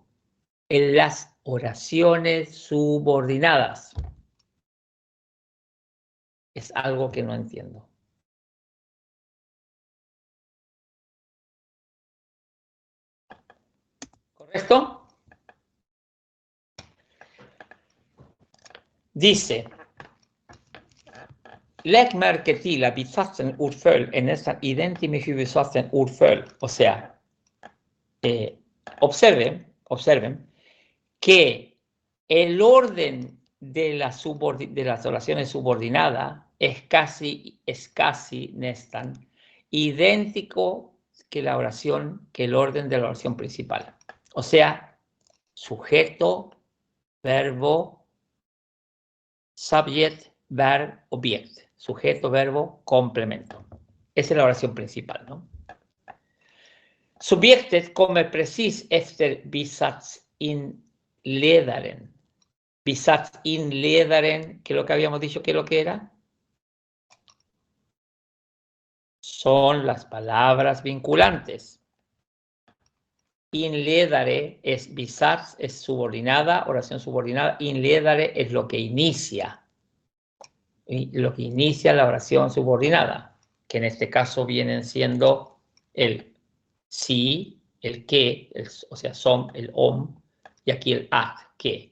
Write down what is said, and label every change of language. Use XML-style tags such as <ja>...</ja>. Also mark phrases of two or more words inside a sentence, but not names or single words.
<es>En las oraciones subordinadas es algo que no entiendo. ¿Correcto? Dice,</es> <sv>lägg märke till att bisatsen ordföljd är nästan identisk med huvudsatsen ordföljd.</sv> <es>O sea, observen que el orden de las oraciones subordinadas es casi nästan idéntico que el orden de la oración principal. O sea, sujeto, verbo,</es> <en>subject, verb,</en> <es>objekt. Sujeto, verbo, complemento. Esa es la oración principal, ¿no?</es> <sv>Subjektet kommer precis efter bisatsinledaren.</sv> <es>Bisatsinledaren, que es lo que habíamos dicho que es lo que era. Son las palabras vinculantes. Inledare es bisats, es subordinada, oración subordinada. Inledare es lo que inicia. Lo que inicia la oración subordinada, que en este caso vienen siendo el sí, el que, o sea, som, el om, y aquí el at, que.</es>